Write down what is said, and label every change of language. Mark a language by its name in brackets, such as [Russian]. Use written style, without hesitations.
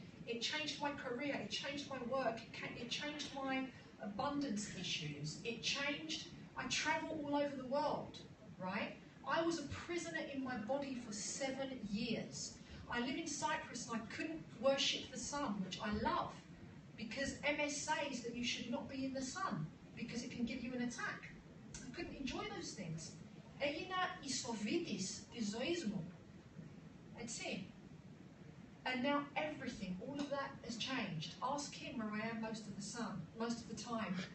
[English] It changed my career, it changed my work, it changed my abundance issues, it changed, I travel all over the world, right? I was a prisoner in my body for 7 years. I live in Cyprus and I couldn't worship the sun, which I love, because MS says that you should not be in the sun, because it can give you an attack. I couldn't enjoy those things. [Greek] Έγινα ισοβήτης της ζωής μου. Έτσι. [English] And now everything, all of that has changed. Ask him where I am most of the time.